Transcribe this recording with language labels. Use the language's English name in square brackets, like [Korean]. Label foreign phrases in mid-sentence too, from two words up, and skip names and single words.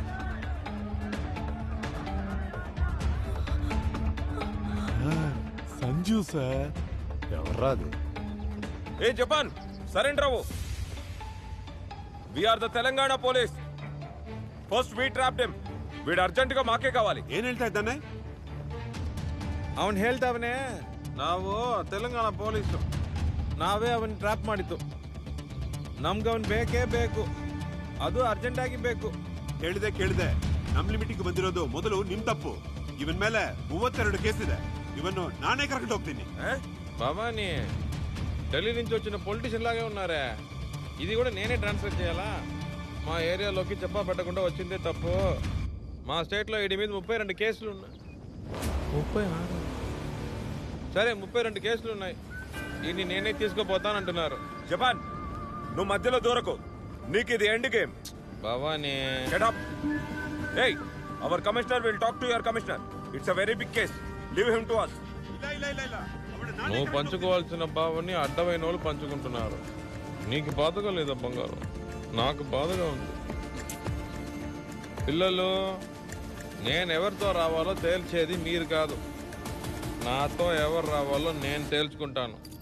[Telugu] సంజు సార్. ఎవర్రాదు? ఏ జపాన్ సరెండర్ అవ్వు. [English] We are the Telangana police. First we trapped him. [Telugu] వీడు అర్జెంట్ గా మాకే కావాలి. [Kannada] ಏನ್ ಹೇಳ್ತಾ ಇದ್ದಾನೆ? ಅವನ್ ಹೇಳ್ತಾವನೆ ನಾವು ತೆಲಂಗಾಣ ಪೊಲೀಸು, ನಾವೇ ಅವನ್ ಟ್ರಾಪ್ ಮಾಡಿದ್ದು. ನಮ್ಗೆ ಅವನ್ ಬೇಕೇ ಬೇಕು, ಅದು ಅರ್ಜೆಂಟ್ ಆಗಿ ಬೇಕು. ಕೇಳಿದೆ ನಮ್ ಲಿಮಿಟಿಗೆ ಬಂದಿರೋದು ಮೊದಲು ನಿಮ್ ತಪ್ಪು. ಇವನ್ ಮೇಲೆ 32 ಕೇಸಿದೆ. ಇವನ್ನು ನಾನೇ ಕರೆಕ್ಟ್ ಹೋಗ್ತೀನಿ. [Telugu] భవానీ ఢిల్లీ నుంచి వచ్చిన పొలిటీషియన్ లాగే ఉన్నారే. ఇది కూడా నేనే ట్రాన్స్ఫర్ చేయాలా? మా ఏరియాలోకి చెప్పా పెట్టకుండా వచ్చిందే తప్పు. మా స్టేట్లో వీడి మీద 32 కేసులు ఉన్నాయి. 36 సరే 32 కేసులు ఉన్నాయి. వీడిని నేనే తీసుకుపోతానంటున్నారు. జపాన్ నువ్వు మధ్యలో దూరకు. నీకు ఇది [English] end game. [Telugu] భవానీ [English] Shut up. Hey, our commissioner will talk to your commissioner. It's a very big case. Leave him to us. [Telugu] నువ్వు పంచుకోవాల్సిన భావాన్ని అడ్డమైన వాళ్ళు పంచుకుంటున్నారు. నీకు బాధగా లేదా బంగారం? నాకు బాధగా ఉంది. పిల్లలు, నేను ఎవరితో రావాలో తేల్చేది మీరు కాదు. నాతో ఎవరు రావాలో నేను తేల్చుకుంటాను.